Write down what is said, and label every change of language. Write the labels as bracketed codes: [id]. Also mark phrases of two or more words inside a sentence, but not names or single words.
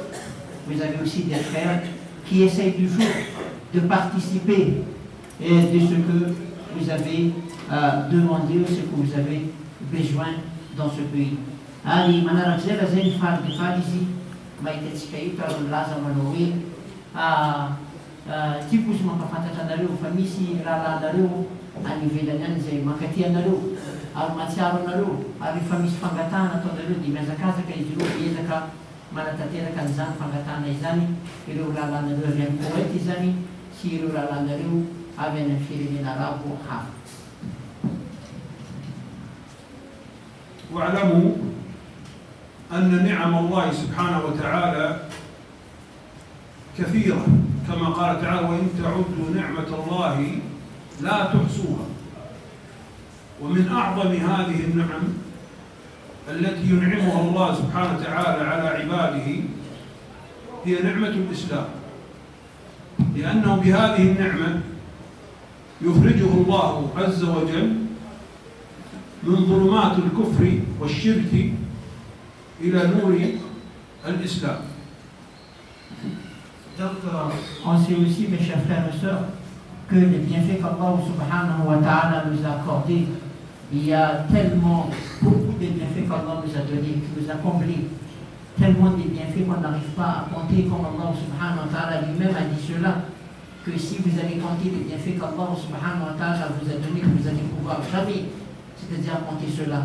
[fr] Vous avez aussi des frères qui essayent toujours de participer de ce que vous avez demandé ou ce que vous avez besoin dans ce pays. [mg] Ary manarak'izay raha zay nifalidifaly izy mahitatsika ito ary milaza manao hoe tiako izy mampafantatra anareo fa misy rahalanareo any ivelany any izay mankaty anareo ary matsiaro anareo ary efa misy fangatahana ataonareo dia miazakazaka izy ireo miezaka manatanteraka an'izany fangatahana izany ireo rahalanareo avy amin'ny Koweït izany sy ireo rahalanareo avy any amin'ny firenena arabo hafa. [ar] واعلموا أن نعم الله سبحانه وتعالى كثيرة، كما قال تعالى: وإن تعدوا نعمة الله لا تحصوها. ومن أعظم هذه النعم التي ينعمها الله سبحانه وتعالى على عباده هي نعمة الإسلام، لأنه بهذه النعمة يخرجه الله عز وجل من ظلمات الكفر والشرك إلى نور الإسلام. [fr] Donc, on sait aussi, mes chers frères et sœurs, que les bienfaits qu'Allah [ar] سبحانه وتعالى [fr] nous a accordés, il y a tellement beaucoup de bienfaits qu'Allah nous a donnés, qui nous a comblés, tellement de bienfaits qu'on n'arrive pas à compter, comme Allah [ar] سبحانه وتعالى [fr] lui-même a dit cela, que si vous allez compter les bienfaits qu'Allah [ar] سبحانه وتعالى [fr] vous a donné, que vous allez pouvoir jamais, c'est-à-dire compter cela.